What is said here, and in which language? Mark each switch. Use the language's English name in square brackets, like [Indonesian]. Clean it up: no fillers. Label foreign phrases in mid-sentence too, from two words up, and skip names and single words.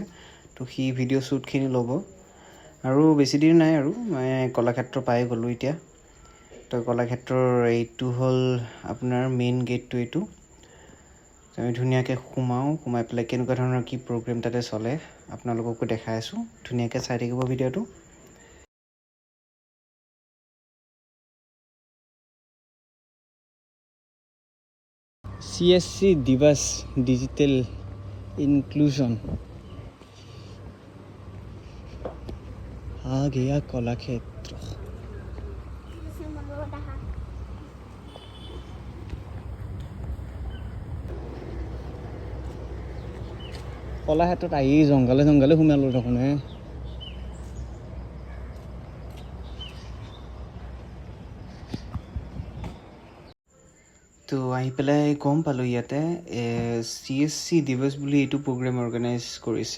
[Assamese] তো সি [English] video shoot [Assamese] ল'ব আৰু বেছি দেৰি নাই আৰু মই কলাক্ষেত্ৰ পাই গ'লোঁ এতিয়া। তো কলাক্ষেত্ৰৰ এইটো হ'ল আপোনাৰ [English] main gate [Assamese] এইটো। আমি ধুনীয়াকৈ সোমাই পেলাই কেনেকুৱা ধৰণৰ কি প্ৰগ্ৰেম তাতে চলে আপোনালোককো দেখাই আছোঁ। ধুনীয়াকৈ চাই থাকিব ভিডিঅ'টো। [Hindi] CSC दिवस [English] digital inclusion [Hindi] आ गया कलाक्षेत्र। [Assamese] কলাক্ষেত্ৰত আহি জংঘলে সোমালোঁ দেখোন। তো আহি পেলাই গম পালোঁ ইয়াতে CSC দিৱস বুলি এইটো [English] program organize [Assamese] কৰিছে।